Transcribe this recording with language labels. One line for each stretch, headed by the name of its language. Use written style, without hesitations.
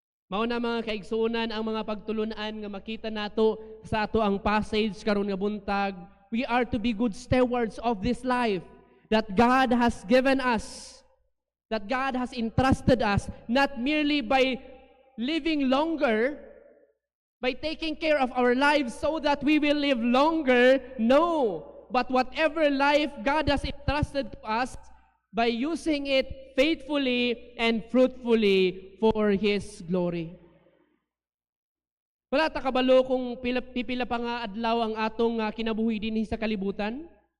Cebuano: Mao na mga kaigsuonan ang mga pagtulunan nga makita nato sa ato ang passage karon nga buntag.
English: We are to be good stewards of this life that God has given us, that God has entrusted us, not merely by living longer, by taking care of our lives so that we will live longer. No, but whatever life God has entrusted to us, by using it faithfully and fruitfully for His glory.
Cebuano: Wala ta kabalo kung pipila pa nga adlaw ang atong kinabuhi dinhi sa kalibutan.